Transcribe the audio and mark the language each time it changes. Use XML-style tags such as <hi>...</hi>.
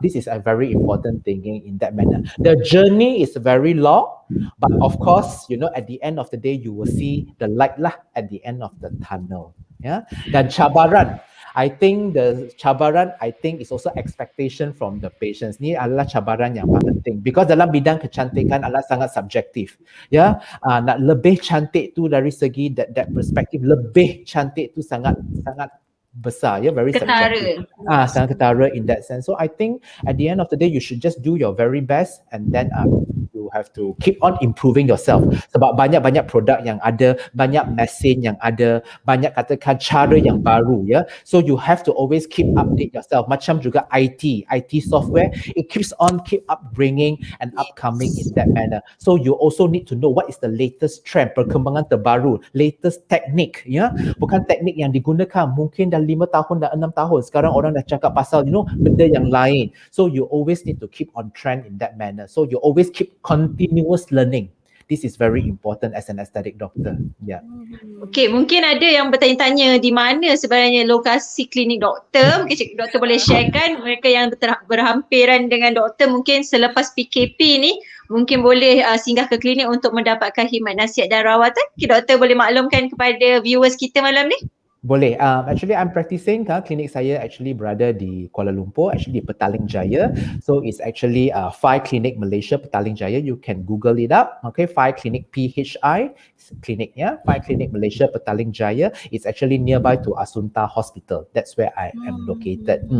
<en>This is a very important thing in that manner. The journey is very long, but of course, you know, at the end of the day, you will see the light lah at the end of the tunnel. Yeah,</en> <ms>dan cabaran.</ms> <en>I think the cabaran, is also expectation from the patients.</en> <ms>Ni adalah cabaran yang penting.</ms> <en>Because</en> <ms>dalam bidang kecantikan adalah sangat subjektif. Ya, nak lebih cantik tu dari segi that perspektif, lebih cantik tu sangat besar, ya,</ms> <en>very subjective.</en> <ms>Sangat ketara</ms> <en>in that sense. So I think at the end of the day, you should just do your very best, and then you have to keep on improving yourself.</en> <ms>Sebab banyak-banyak produk yang ada, banyak mesin yang ada, banyak katakan cara yang baru, ya.</ms> <en>So you have to always keep update yourself.</en> <ms>Macam juga</ms> <en>IT software, it keep up bringing and upcoming in that manner. So you also need to know what is the latest trend,</en> <ms>perkembangan terbaru,</ms> <en>latest teknik, ya.</en> <ms>Bukan teknik yang digunakan mungkin dah 5 tahun, dah 6 tahun. Sekarang orang dah cakap pasal,</ms> <en>you know,</en> <ms>benda yang lain.</ms> <en>So you always need to keep on trend in that manner. So you always keep continuous learning. This is very important as an aesthetic doctor. Yeah.</en> <ms>Okey, mungkin ada yang bertanya-tanya di mana sebenarnya lokasi klinik doktor. Mungkin doktor boleh sharekan, mereka yang berhampiran dengan doktor mungkin selepas PKP ni mungkin boleh singgah ke klinik untuk mendapatkan khidmat nasihat dan rawatan. Okay, doktor boleh maklumkan kepada viewers kita malam ni? Boleh.</ms> <en>Actually, I'm practicing.</en> <ms>Klinik saya actually berada di Kuala Lumpur, actually di Petaling Jaya.</ms> <en>So it's actually 5 Clinic Malaysia Petaling Jaya. You can Google it up. Okay, 5 Clinic PHI Clinic, ya. 5 Clinic Malaysia Petaling Jaya. It's actually nearby to Asunta Hospital. That's where I am located.</en>